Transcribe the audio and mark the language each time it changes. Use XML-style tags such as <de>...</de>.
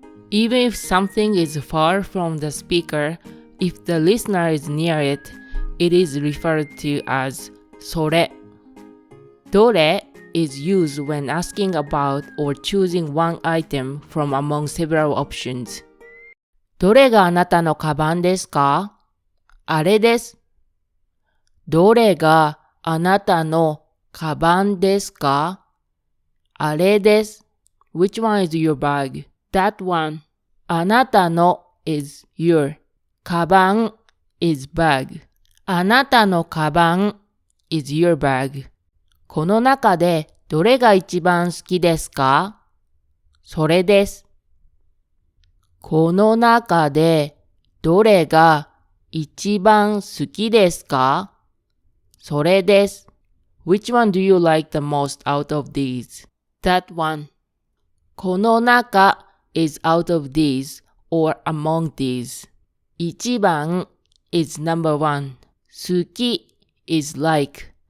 <en>Even if something is far from the speaker, if the listener is near it, it is referred to as それ。どれ is used when asking about or choosing one item from among several options.</en> <ja>どれがあなたのカバンですか？あれです。どれがあなたのカバンですか？あれです。</ja> <en>Which one is your bag? That one. あなたの is your. カバン is bag. あなたのカバン is your bag.</en> <ja>この中でどれが一番好きですか？それです。この中でどれが一番好きですか？それです。</ja> <en>Which one do you like the most out of these? That one. この中 is out of these or among these. 一番 is number one. 好き is like.</en>